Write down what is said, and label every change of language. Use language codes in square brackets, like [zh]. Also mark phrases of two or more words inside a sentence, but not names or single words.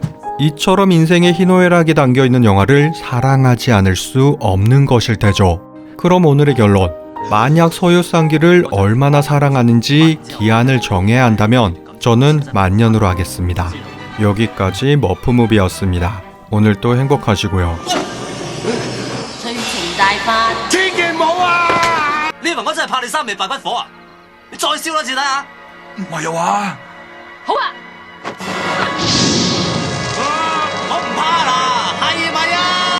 [ko] 이처럼 인생의 희노애락이 담겨있는 영화를 사랑하지 않을 수 없는 것일 테죠. 그럼 오늘의 결론. 만약 소유쌍기를 얼마나 사랑하는지 기한을 정해야 한다면 저는 만년으로 하겠습니다. 여기까지 머프무비였습니다. 오늘도 행복하시고요. [yue] 催情大法，千祈唔好啊！你以為我真係怕你三味白骨火啊？你再燒多次睇下。唔係啊！好啊！我唔怕啦，係咪啊？